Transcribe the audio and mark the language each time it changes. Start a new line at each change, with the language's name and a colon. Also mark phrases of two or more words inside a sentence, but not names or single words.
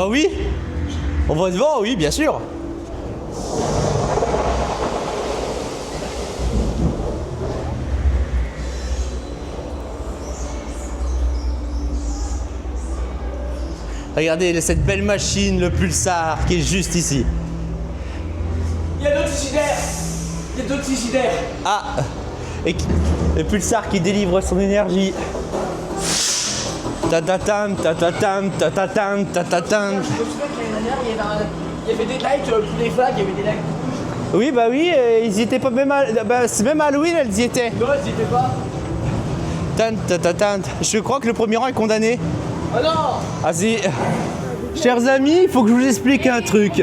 French: oui, on va devant, oui, bien sûr. Regardez cette belle machine, le Pulsar, qui est juste ici. Il y a d'autres Frigidaires. Il y a d'autres Frigidaires. Ah, et le Pulsar qui délivre son énergie. Ta-ta-tam, ta-ta-tam, ta-ta-tam, ta-ta-tam. Je me souviens que l'année dernière, il y avait des lights pour les flags, il y avait des lights. Oui, bah oui, ils y étaient pas même c'est même à Halloween, elles y étaient. Non, ils y étaient pas. Tan, ta, ta, tan. Je crois que le premier rang est condamné. Oh non. Ah si. Chers amis, il faut que je vous explique un truc.